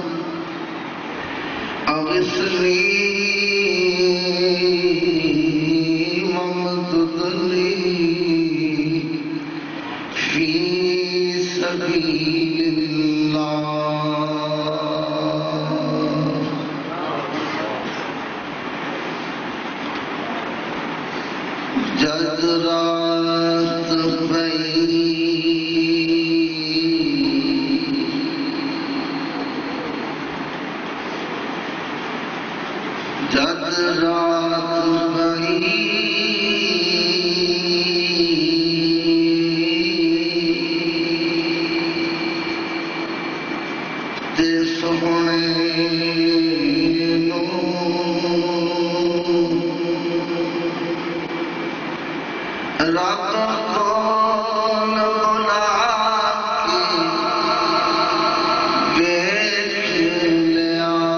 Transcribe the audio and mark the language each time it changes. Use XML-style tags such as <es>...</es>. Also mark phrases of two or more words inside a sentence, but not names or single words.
<ar>أغثني وامدد لي في سبيل الله.</ar> <pa>جد رات بھئی جد رات بھئی تے سونے نو رات کون بلا کے دیکھ لیا.</pa>